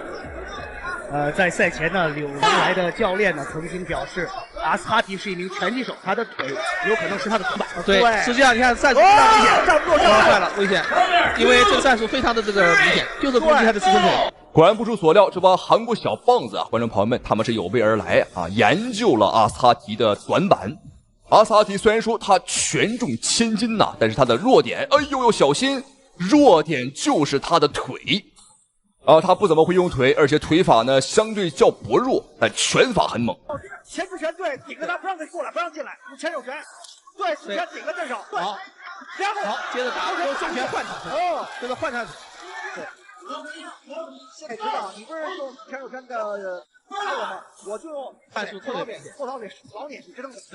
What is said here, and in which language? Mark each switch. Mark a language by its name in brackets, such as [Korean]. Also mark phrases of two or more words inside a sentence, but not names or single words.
[Chinese] 在賽前呢，柳良來的教練呢曾經表示，阿斯哈提是一名拳擊手，他的腿有可能是他的短板。對，實際上你看戰術非常明顯，站不住，壞了，危險，因為這個戰術非常的這個明顯，就是攻擊他的支撐腿。果然不出所料，這幫韓國小棒子啊，觀眾朋友們，他們是有備而來啊，研究了阿斯哈提的短板。阿斯哈提雖然說他權重千斤吶，但是他的弱點，哎呦呦，小心，弱點就是他的腿。他不怎麼會用腿，而且腿法呢相對較薄弱，但拳法很猛。前置拳对，頂着他不讓他過來，不讓進來，用前手拳，對，直拳頂個正手，對，然後好，接着打，用重拳換場，这個換場，对。现在知道你不是用前手拳的套路吗？我就用战術特別明顯，後套腿老臉去支撐的。